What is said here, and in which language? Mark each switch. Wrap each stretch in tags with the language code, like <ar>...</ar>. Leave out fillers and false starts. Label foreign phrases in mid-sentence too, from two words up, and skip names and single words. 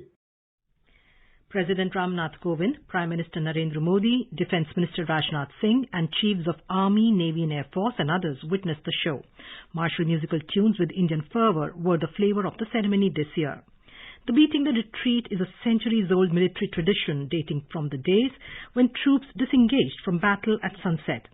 <en>President Ramnath Kovind, Prime Minister Narendra Modi, Defence Minister Rajnath Singh and Chiefs of Army, Navy and Air Force and others witnessed the show. Martial musical tunes with Indian fervour were the flavour of the ceremony this year. The Beating the Retreat is a centuries-old military tradition dating from the days when troops disengaged from battle at sunset.</en>